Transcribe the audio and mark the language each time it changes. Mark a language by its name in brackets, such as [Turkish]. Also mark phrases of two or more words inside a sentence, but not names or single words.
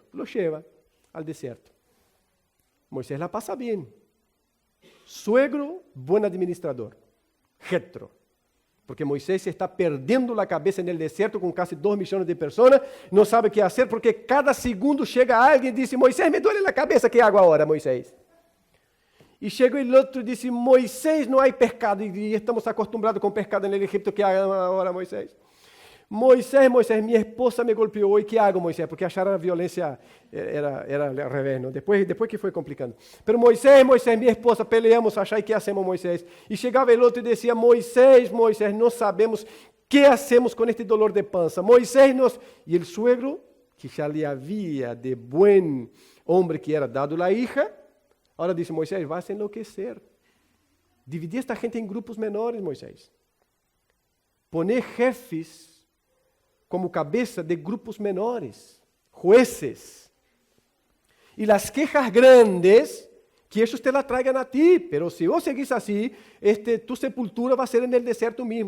[Spanish] Lo lleva al desierto. Moisés la pasa bien. Suegro, buen administrador. Jetro. Porque Moisés se está perdiendo la cabeza en el desierto con casi 2 millones de personas. No sabe qué hacer porque cada segundo llega alguien y dice, Moisés, me duele la cabeza, ¿qué hago ahora, Moisés? [Portuguese] E chega o outro e disse, Moisés, não há pescado, e [Spanish] estamos acostumbrados [Portuguese] com pescado no Egito, [Spanish] que haga [Portuguese] agora, Moisés? Moisés, minha esposa me golpeou, e que hago, Moisés? Porque acharam a violência era ao revés, não? Depois que foi complicando. [Spanish] Pero Moisés, [Portuguese] minha esposa, [Spanish] peleamos, achai, que hacemos, Moisés? [Portuguese] E chegava o outro e dizia, Moisés, não sabemos [Spanish] que hacemos [Portuguese] com este dolor de pança. Moisés, E o suegro, que já lhe havia de bom hombre que era dado la hija, [Spanish] ahora dice Moisés, vas a enloquecer. Dividir esta gente en grupos menores, Moisés. Poner jefes como cabeza de grupos menores, jueces. Y las quejas grandes, que ellos te la traigan a ti, pero si vos seguís así, tu sepultura va a ser en el desierto mismo.